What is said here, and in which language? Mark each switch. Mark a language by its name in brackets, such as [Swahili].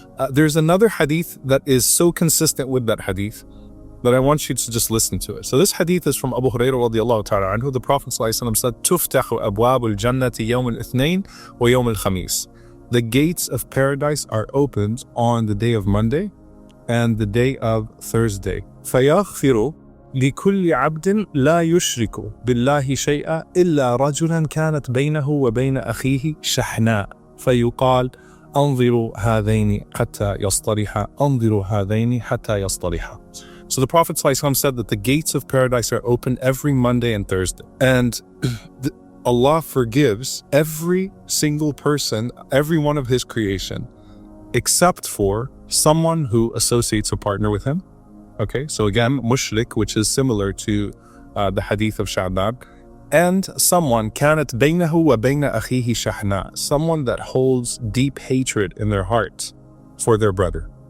[English] There's another hadith that is so consistent with that hadith that I want you to just listen to it. So this hadith is from Abu Hurairah radiallahu ta'ala anhu. The Prophet ﷺ said, [Arabic] تُفْتَحُ أَبْوَابُ الْجَنَّةِ يَوْمُ الْإِثْنَيْنِ وَيَوْمُ الْخَمِيسِ. [English] The gates of paradise are opened on the day of Monday and the day of Thursday. [Arabic] فَيَغْفِرُ لكل عبد لا يشرك بالله شيئا إلا رجلا كانت بينه وبين أخيه شحناء فيقال أنظروا هذين حتى يصطلحا أنظروا هذين حتى يصطلحا. [English] So the Prophet ﷺ said that the gates of paradise are open every Monday and Thursday. And Allah forgives every single person, every one of His creation, except for someone who associates a partner with Him. Okay, so again, mushrik, which is similar to the hadith of Shaʿbān, and someone [Arabic] كانت بينه وبين أخيه شحناء, [English] someone that holds deep hatred in their heart for their brother.